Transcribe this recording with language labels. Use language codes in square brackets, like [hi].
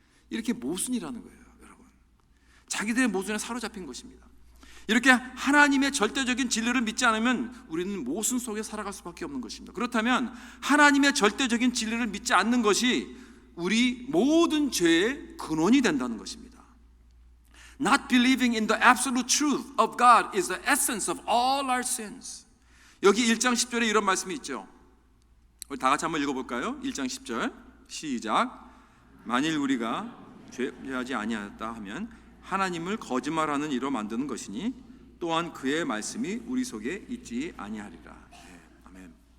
[ko] 이렇게 모순이라는 거예요. 여러분, 자기들의 모순에 사로잡힌 것입니다. 이렇게 하나님의 절대적인 진리를 믿지 않으면 우리는 모순 속에 살아갈 수밖에 없는 것입니다. 그렇다면 하나님의 절대적인 진리를 믿지 않는 것이 우리 모든 죄의 근원이 된다는 것입니다. [en] Not believing in the absolute truth of God is the essence of all our sins. [ko] 여기 1장 10절에 이런 말씀이 있죠. 우리 다 같이 한번 읽어볼까요? 1장 10절 시작. 만일 우리가 죄하지 아니하였다 하면 하나님을 거짓말하는 이로 만드는 것이니 또한 그의 말씀이 우리 속에 있지 아니하리라. 아멘.